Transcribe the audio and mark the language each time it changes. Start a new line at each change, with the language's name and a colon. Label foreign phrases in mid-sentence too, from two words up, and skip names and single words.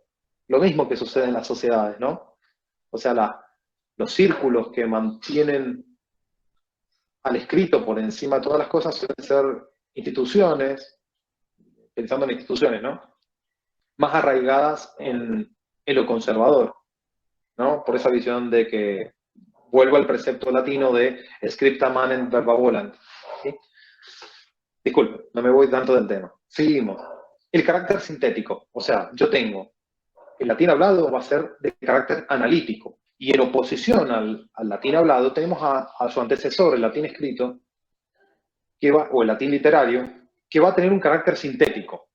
Spanish: Lo mismo que sucede en las sociedades, ¿no? O sea, los círculos que mantienen al escrito por encima de todas las cosas suelen ser instituciones, pensando en instituciones, ¿no? Más arraigadas en lo conservador, ¿no? Por esa visión de que vuelvo al precepto latino de
Latin: scripta manet verba volant.
Spanish: ¿Sí? Disculpe, no me voy tanto del tema. Seguimos. El carácter sintético, o sea, yo tengo, el latín hablado va a ser de carácter analítico, y en oposición al latín hablado tenemos a su antecesor, el latín escrito, o el latín literario, que va a tener un carácter sintético.